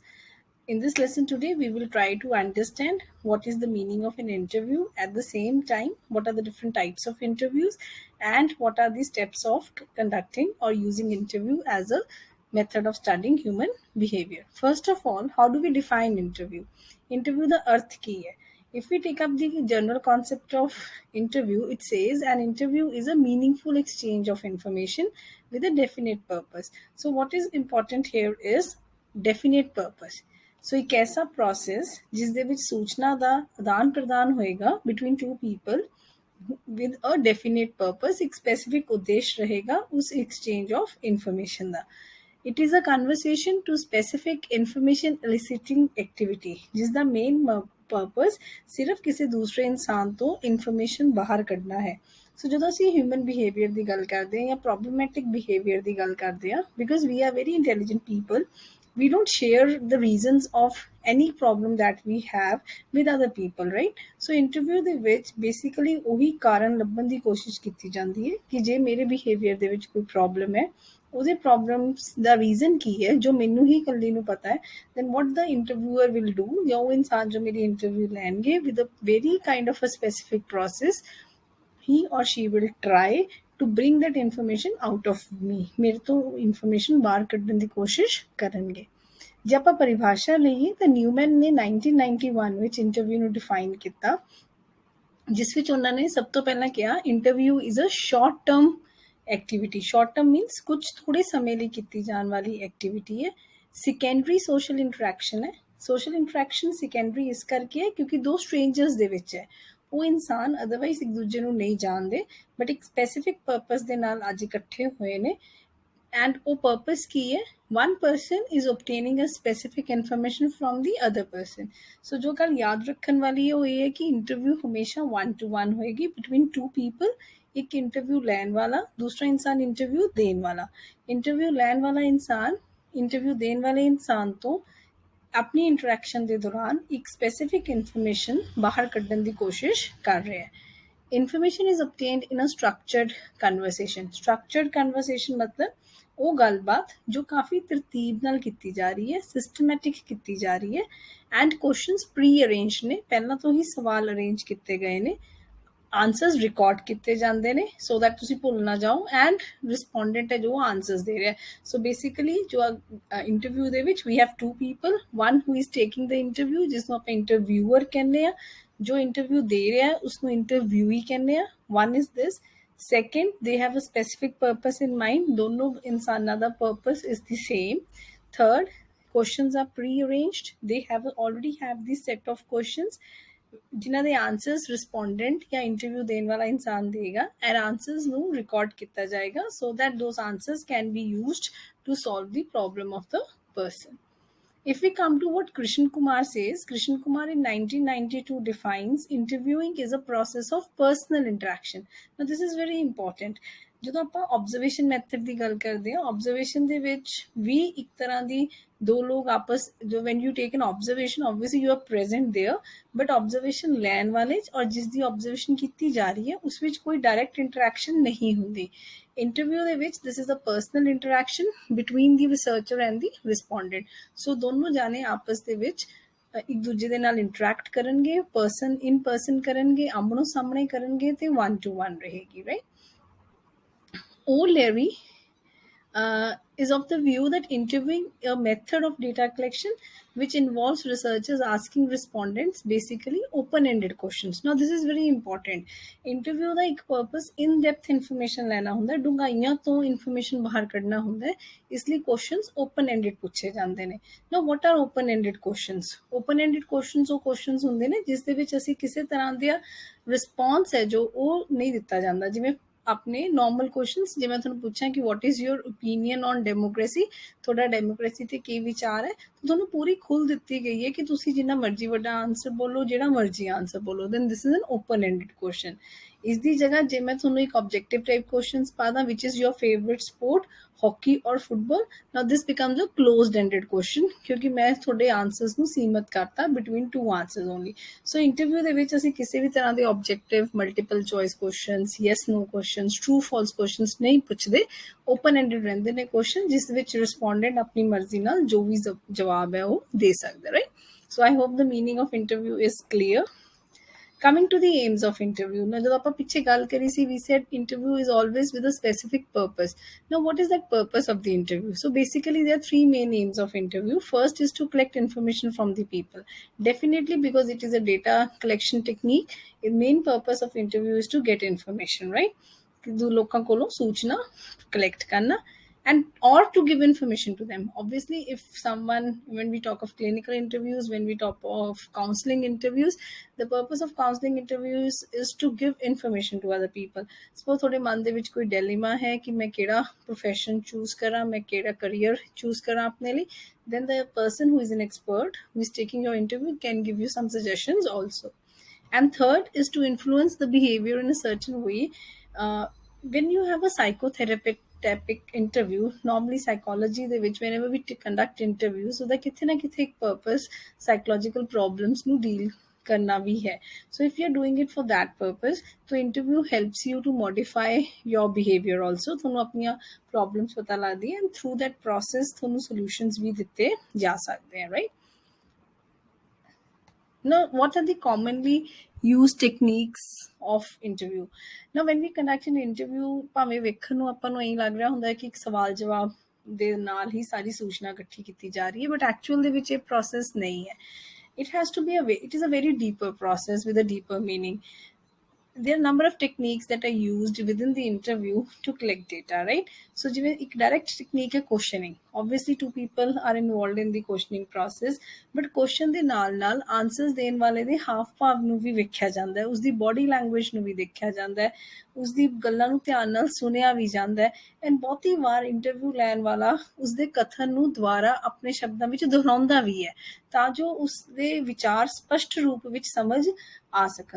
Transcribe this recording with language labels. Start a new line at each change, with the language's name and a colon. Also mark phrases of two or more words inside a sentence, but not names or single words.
English: In this lesson today, we will try to understand what is the meaning of an interview. At the same time, what are the different types of interviews and what are the steps of conducting or using interview as a method of studying human behavior. First of all, how do we define interview?
Punjabi: Interview the ਅਰਥ ਕੀ ਹੈ.
English: If we take up the general concept of interview, it says an interview is a meaningful exchange of information with a definite purpose. So, what is important here is definite purpose.
Punjabi: ਸੋ ਇੱਕ ਐਸਾ ਪ੍ਰੋਸੈਸ ਜਿਸ ਦੇ ਵਿੱਚ ਸੂਚਨਾ ਦਾ ਆਦਾਨ ਪ੍ਰਦਾਨ ਹੋਏਗਾ
English: between two people with a definite purpose,
Hindi: एक specific उद्देश्य रहेगा उस
English: exchange of information
Hindi: ਦਾ.
English: It is a conversation to specific information eliciting activity
Punjabi: ਜਿਸਦਾ
English: main purpose
Punjabi: ਸਿਰਫ ਕਿਸੇ ਦੂਸਰੇ ਇਨਸਾਨ ਤੋਂ information ਬਾਹਰ ਕੱਢਣਾ ਹੈ. ਸੋ ਜਦੋਂ ਅਸੀਂ
English: human behavior
Punjabi: ਦੀ ਗੱਲ ਕਰਦੇ ਹਾਂ ਜਾਂ
English: problematic behavior
Punjabi: ਦੀ ਗੱਲ ਕਰਦੇ ਹਾਂ,
English: because we are very intelligent people, we don't share the reasons of any problem that we have with other people, right?
Punjabi: So interview ਦੇ ਵਿੱਚ basically ਉਹੀ ਕਾਰਨ ਲੱਭਣ ਦੀ ਕੋਸ਼ਿਸ਼ ਕੀਤੀ ਜਾਂਦੀ ਹੈ ਕਿ ਜੇ ਮੇਰੇ ਬਿਹੇਵੀਅਰ ਦੇ ਵਿੱਚ ਕੋਈ ਪ੍ਰੋਬਲਮ ਹੈ, ਉਹਦੇ ਪ੍ਰੋਬਲਮਸ ਦਾ ਰੀਜ਼ਨ ਕੀ ਹੈ ਜੋ ਮੈਨੂੰ ਹੀ ਇਕੱਲੀ ਨੂੰ ਪਤਾ ਹੈ,
English: then what the interviewer will do,
Punjabi: ਜਾਂ ਉਹ ਇਨਸਾਨ ਜੋ ਮੇਰੀ ਇੰਟਰਵਿਊ ਲੈਣਗੇ
English: with a very kind of a specific process, he or she will try to bring that information out of me.
Punjabi: ਮੇਰੇ ਤੋਂ information ਬਾਹਰ ਕੱਢਣ ਦੀ ਕੋਸ਼ਿਸ਼ ਕਰਨਗੇ. ਜੇ ਆਪਾਂ ਪਰਿਭਾਸ਼ਾ ਲਈਏ ਤਾਂ ਨਿਊਮੈਨ ਨੇ 1991 ਵਿੱਚ ਇੰਟਰਵਿਊ ਨੂੰ ਡਿਫਾਈਨ ਕੀਤਾ, ਜਿਸ ਵਿੱਚ ਉਹਨਾਂ ਨੇ ਸਭ ਤੋਂ ਪਹਿਲਾਂ ਕਿਹਾ
English: interview is a short term activity. short term means
Punjabi: ਕੁਝ ਥੋੜੇ ਸਮੇਂ ਲਈ ਕੀਤੀ ਜਾਣ ਵਾਲੀ ਐਕਟੀਵਿਟੀ ਹੈ.
English: secondary social interaction
Punjabi: ਹੈ.
English: social interaction secondary
Punjabi: ਇਸ ਕਰਕੇ ਹੈ ਕਿਉਂਕਿ ਦੋ ਸਟ੍ਰੇਂਜਰਸ ਦੇ ਵਿੱਚ ਹੈ. ਉਹ ਇਨਸਾਨ ਅਦਰਵਾਈਜ਼ ਇੱਕ ਦੂਜੇ ਨੂੰ ਨਹੀਂ ਜਾਣਦੇ, ਬਟ ਇੱਕ
English: specific purpose
Punjabi: ਦੇ ਨਾਲ ਅੱਜ ਇਕੱਠੇ ਹੋਏ ਨੇ. And ਉਹ purpose ਕੀ ਹੈ?
English: One person is obtaining a specific information from the other person.
Punjabi: So ਜੋ ਗੱਲ ਯਾਦ ਰੱਖਣ ਵਾਲੀ ਹੈ ਉਹ ਇਹ ਹੈ ਕਿ ਇੰਟਰਵਿਊ ਹਮੇਸ਼ਾ 1-to-1 ਹੋਏਗੀ
English: between two people.
Punjabi: ਇੱਕ ਇੰਟਰਵਿਊ ਲੈਣ ਵਾਲਾ, ਦੂਸਰਾ ਇਨਸਾਨ ਇੰਟਰਵਿਊ ਦੇਣ ਵਾਲਾ. ਇੰਟਰਵਿਊ ਲੈਣ ਵਾਲਾ ਇਨਸਾਨ ਇੰਟਰਵਿਊ ਦੇਣ ਵਾਲੇ ਇਨਸਾਨ ਤੋਂ ਆਪਣੀ ਇੰਟਰੈਕਸ਼ਨ ਦੇ ਦੌਰਾਨ ਇੱਕ
English: specific information
Punjabi: ਬਾਹਰ ਕੱਢਣ ਦੀ ਕੋਸ਼ਿਸ਼ ਕਰ ਰਿਹਾ ਹੈ.
English: Information is obtained in a structured conversation. Structured conversation
Punjabi: मतलब ਉਹ ਗੱਲਬਾਤ ਜੋ ਕਾਫੀ ਤਰਤੀਬ ਨਾਲ ਕੀਤੀ ਜਾ ਰਹੀ ਹੈ, ਸਿਸਟਮੈਟਿਕ ਕੀਤੀ ਜਾ ਰਹੀ ਹੈ,
English: and questions pre arrange
Punjabi: ਨੇ, ਪਹਿਲਾਂ ਤੋਂ ਹੀ ਸਵਾਲ ਅਰੇਂਜ ਕੀਤੇ ਗਏ ਨੇ,
English: answers record
Punjabi: ਕੀਤੇ ਜਾਂਦੇ ਨੇ
English: so that
Punjabi: ਤੁਸੀਂ ਭੁੱਲ ਨਾ ਜਾਓ,
English: and respondent
Punjabi: ਹੈ ਜੋ ਆਨਸਰਸ ਦੇ ਰਿਹਾ.
English: so basically
Punjabi: ਜੋ ਇੰਟਰਵਿਊ ਦੇ ਵਿੱਚ
English: we have two people, one who is taking the interview
Punjabi: ਜਿਸਨੂੰ ਆਪਾਂ ਇੰਟਰਵਿਊਅਰ ਕਹਿੰਦੇ ਆ, ਜੋ ਇੰਟਰਵਿਊ ਦੇ ਰਿਹਾ ਉਸਨੂੰ ਇੰਟਰਵਿਊਈ ਕਹਿੰਦੇ ਆ.
English: one is this. Second, they have a specific purpose in mind.
Hindi: दोनों इंसानों का
English: purpose is the same. Third, questions are pre-arranged. They already have this set of questions
Hindi: जिन्हां दे answers respondent या interview देने वाला इंसान देगा,
English: and answers
Punjabi: ਨੂੰ record ਕੀਤਾ ਜਾਏਗਾ
English: so that those answers can be used to solve the problem of the person. If we come to what Krishan Kumar says, Krishan Kumar in 1992 defines interviewing is a process of personal interaction. Now this is very important.
Punjabi: ਜਦੋਂ ਆਪਾਂ
English: observation method
Punjabi: ਦੀ ਗੱਲ ਕਰਦੇ ਹਾਂ, ਆਬਜ਼ਰਵੇਸ਼ਨ ਦੇ ਵਿੱਚ ਵੀ ਇੱਕ ਤਰ੍ਹਾਂ ਦੀ ਦੋ ਲੋਕ ਆਪਸ ਜੋ
English: when you take an observation obviously you are present there,
Punjabi: ਬਟ ਆਬਜ਼ਰਵੇਸ਼ਨ ਲੈਣ ਵਾਲੇ ਔਰ ਜਿਸ ਦੀ ਆਬਜ਼ਰਵੇਸ਼ਨ ਕੀਤੀ ਜਾ ਰਹੀ ਹੈ ਉਸ ਵਿੱਚ ਕੋਈ
English: direct interaction
Punjabi: ਨਹੀਂ ਹੁੰਦੀ.
English: ਇੰਟਰਵਿਊ ਦੇ ਵਿੱਚ this is a personal interaction between the researcher and the respondent.
Punjabi: ਸੋ ਦੋਨੋਂ ਜਾਣੇ ਆਪਸ ਦੇ ਵਿੱਚ ਇੱਕ ਦੂਜੇ ਦੇ ਨਾਲ ਇੰਟਰੈਕਟ ਕਰਨਗੇ,
English: person in person
Punjabi: ਕਰਨਗੇ, ਆਮਣੋ ਸਾਹਮਣੇ ਕਰਨਗੇ ਤੇ 1-to-1 ਰਹੇਗੀ, ਰਾਈਟ?
English: O'Leary is of the view that interviewing a method of data collection which involves researchers asking respondents basically open-ended questions. Now this is very important.
Punjabi: Interview ਦਾ ਇੱਕ purpose
English: in-depth information
Punjabi: ਲੈਣਾ ਹੁੰਦਾ, ਡੂੰਘਾਈਆਂ ਤੋਂ information ਬਾਹਰ ਕੱਢਣਾ ਹੁੰਦਾ, ਇਸ ਲਈ questions open-ended ਪੁੱਛੇ ਜਾਂਦੇ ਨੇ.
English: Now what are open-ended questions? Open-ended questions
Punjabi: ਉਹ questions ਹੁੰਦੇ ਨੇ ਜਿਸ ਦੇ ਵਿੱਚ ਅਸੀਂ ਕਿਸੇ ਤਰ੍ਹਾਂ ਦਾ response ਹੈ ਜੋ ਉਹ ਨਹੀਂ ਦਿੱਤਾ ਜਾਂਦਾ. ਜਿਵੇਂ ਆਪਣੇ
English: normal questions,
Punjabi: ਜੇ ਮੈਂ ਤੁਹਾਨੂੰ ਪੁੱਛਾਂ ਕਿ
English: what is your opinion on democracy,
Punjabi: ਤੁਹਾਡਾ ਡੈਮੋਕ੍ਰੇਸੀ ਤੇ ਕੀ ਵਿਚਾਰ ਹੈ, ਤਾਂ ਤੁਹਾਨੂੰ ਪੂਰੀ ਖੁੱਲ ਦਿੱਤੀ ਗਈ ਹੈ ਕਿ ਤੁਸੀਂ ਜਿੰਨਾ ਮਰਜ਼ੀ ਵੱਡਾ ਆਨਸਰ ਬੋਲੋ, ਜਿਹੜਾ ਮਰਜ਼ੀ ਆਨਸਰ ਬੋਲੋ,
English: then this is an open ended question.
Punjabi: ਇਸ ਦੀ ਜਗ੍ਹਾ ਜੇ ਮੈਂ ਤੁਹਾਨੂੰ ਇੱਕ
English: objective type questions
Punjabi: ਪਾ ਦਾਂ
English: which is your favorite sport, hockey or football, now this becomes a closed ended question
Punjabi: ਕਿਉਂਕਿ ਮੈਂ ਤੁਹਾਡੇ ਆਨਸਰਸ ਨੂੰ ਸੀਮਤ ਕਰਤਾ
English: between two answers only.
Punjabi: So interview ਦੇ ਵਿੱਚ ਅਸੀਂ ਕਿਸੇ ਵੀ ਤਰ੍ਹਾਂ ਦੇ
English: objective multiple choice questions, yes no questions, true false questions
Punjabi: ਨਹੀਂ ਪੁੱਛਦੇ,
English: open ended
Punjabi: ਰਹਿੰਦੇ ਨੇ question ਜਿਸ ਵਿੱਚ respondent ਆਪਣੀ ਮਰਜ਼ੀ ਨਾਲ ਜੋ ਵੀ ਜਵਾਬ ਹੈ ਉਹ ਦੇ ਸਕਦਾ,
English: right? So I hope the meaning of interview is clear. Coming to the aims of interview, now ਜਦੋਂ ਆਪਾਂ ਪਿੱਛੇ ਗੱਲ ਕਰੀ ਸੀ, we said interview is always with a specific purpose. Now what is that purpose of the interview? So basically there are three main aims of interview. First is to collect information from the people, definitely because it is a data collection technique. The main purpose of interview is to get information, right?
Punjabi: ਦੋ ਲੋਕਾਂ ਕੋਲੋਂ ਸੂਚਨਾ collect ਕਰਨਾ
English: and or to give information to them. Obviously if someone, when we talk of clinical interviews, when we talk of counseling interviews, the purpose of counseling interviews is to give information to other people.
Punjabi: Suppose ਤੁਹਾਡੇ ਮਨ ਦੇ ਵਿੱਚ ਕੋਈ dilemma ਹੈ ਕਿ ਮੈਂ ਕਿਹੜਾ
English: profession choose
Punjabi: ਕਰਾਂ, ਮੈਂ ਕਿਹੜਾ
English: career choose
Punjabi: ਕਰਾਂ ਆਪਣੇ ਲਈ,
English: then the person who is an expert who is taking your interview can give you some suggestions also. And third is to influence the behavior in a certain way. When you have a psychotherapeutic interview, normally psychology
Punjabi: ਦੇ ਵਿੱਚ
English: whenever we conduct interviews, so that
Punjabi: ਕਿਥੇ ਨਾ ਕਿਥੇ ਇੱਕ
English: purpose psychological problems
Punjabi: ਨੂੰ deal ਕਰਨਾ ਵੀ ਹੈ.
English: So if you're doing it for that purpose, so interview helps you to modify your behavior also.
Punjabi: ਤੁਹਾਨੂੰ ਆਪਣੀਆਂ problems ਪਤਾ ਲੱਗਦੀ ਹੈ
English: and through that process
Punjabi: ਤੁਹਾਨੂੰ solutions ਵੀ ਦਿੱਤੇ ਜਾ ਸਕਦੇ हैं,
English: right? Now, what are the commonly used techniques of interview? Now, when we conduct an interview,
Punjabi: ਭਾਵੇਂ ਵੇਖਣ ਨੂੰ ਆਪਾਂ ਨੂੰ ਇਹੀ ਲੱਗ ਰਿਹਾ ਹੁੰਦਾ ਹੈ ਕਿ ਇੱਕ ਸਵਾਲ ਜਵਾਬ ਦੇ ਨਾਲ ਹੀ ਸਾਰੀ ਸੂਚਨਾ ਇਕੱਠੀ ਕੀਤੀ ਜਾ ਰਹੀ ਹੈ,
English: but actual
Punjabi: ਦੇ ਵਿੱਚ ਇਹ process ਨਹੀਂ ਹੈ.
English: It has to be it is a very deeper process with a deeper meaning. There are a number of techniques that are used within the interview to collect data, right?
Punjabi: So ਜਿਵੇਂ ਇੱਕ
English: direct technique
Punjabi: ਹੈ
English: questioning. Obviously two people are involved in the questioning process, but question
Punjabi: ਦੇ ਨਾਲ answers ਦੇਣ ਵਾਲੇ ਦੇ ਹਾਵ ਭਾਵ ਨੂੰ ਵੀ ਵੇਖਿਆ ਜਾਂਦਾ ਹੈ, ਉਸਦੀ
English: body language
Punjabi: ਨੂੰ ਵੀ ਦੇਖਿਆ ਜਾਂਦਾ ਹੈ, ਉਸਦੀ ਗੱਲਾਂ ਨੂੰ ਧਿਆਨ ਨਾਲ ਸੁਣਿਆ ਵੀ ਜਾਂਦਾ ਹੈ, and ਬਹੁਤੀ ਵਾਰ ਇੰਟਰਵਿਊ ਲੈਣ ਵਾਲਾ ਉਸਦੇ ਕਥਨ ਨੂੰ ਦੁਬਾਰਾ ਆਪਣੇ ਸ਼ਬਦਾਂ ਵਿੱਚ ਦੁਹਰਾਉਂਦਾ ਵੀ ਹੈ ਤਾਂ ਜੋ ਉਸਦੇ ਵਿਚਾਰ ਸਪਸ਼ਟ ਰੂਪ ਵਿੱਚ ਸਮਝ ਆ ਸਕਣ.